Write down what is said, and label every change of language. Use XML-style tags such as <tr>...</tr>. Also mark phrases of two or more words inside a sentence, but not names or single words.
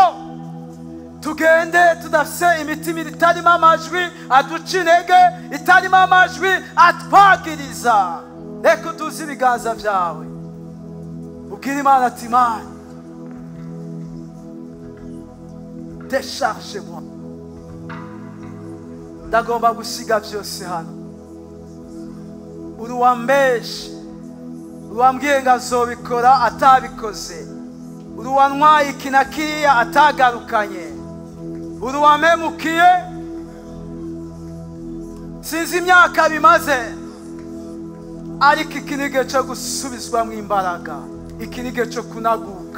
<rn>Tugende tudafise imitima itarimo amajwi aduca intege, itarimo amajwi atwagiriza. Reka uduze ibiganza byawe ubwira Imana ati Mana</rn> <fr>décharge-moi,</fr> <rn>ndagomba gusiga byose hano. Uruwambeshe, uruwambwiye ngo azobikora atabikoze, uruwantwaye iki na kiriya atagarukanye, uruwampemukiye sinzi imyaka bimaze, ariko iki ni igihe cyo gusubizwamo imbaraga, iki ni igihe cyo kunaguka.</rn>